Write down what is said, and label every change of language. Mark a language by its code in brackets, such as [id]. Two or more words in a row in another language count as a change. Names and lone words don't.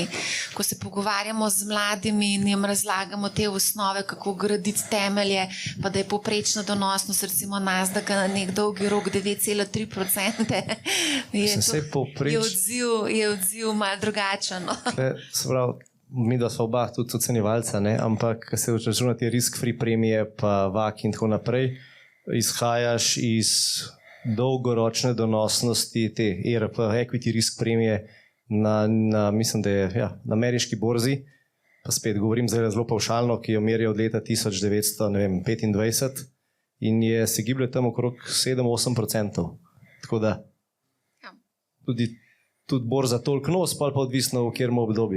[sl] Ko se pogovarjamo z mladimi in jim razlagamo te osnove, kako graditi temelje, pa da je povprečna donosnost, recimo Nasdaq na nek dolgi rok 9,3%, je odziv malo drugačen. Se pravi, mi da smo oba tudi ocenjevalca, ampak ko se računati risk-free premije, pa VAK in tako naprej, izhajaš iz dolgoročne donosnosti te ERP, [en] equity risk [sl] premije mislim, da je na ameriški borzi, pa spet govorim zdaj zelo pavšalno, ki jo merijo od leta 1925 in se giblje tam okrog 7-8%. Tako da tudi borza toliko nos, pa odvisno v katerem obdobju.